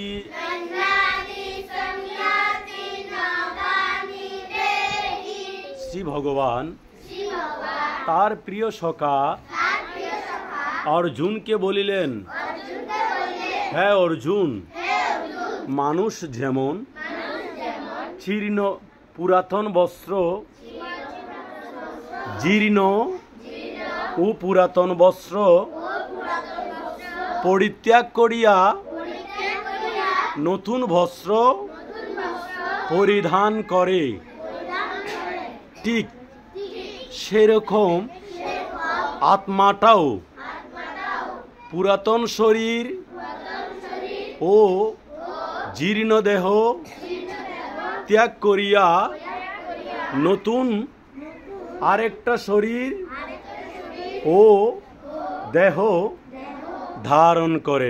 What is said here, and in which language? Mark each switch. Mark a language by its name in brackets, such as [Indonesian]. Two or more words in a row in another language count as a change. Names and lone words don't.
[Bangla] শ্রী ভগবান তার প্রিয় সখা অর্জুনকে বলিলেন, হে অর্জুন, মানুষ যেমন জীর্ণ পুরাতন বস্ত্র जीर्ण ও পুরাতন বস্ত্র পরিত্যাগ করিয়া নতুন বস্ত্র পরিধান করে, ঠিক সেরকম আত্মাটাও পুরাতন শরীর ও জীর্ণ দেহ ত্যাগ করিয়া নতুন আরেকটা শরীর ও দেহ ধারণ করেন।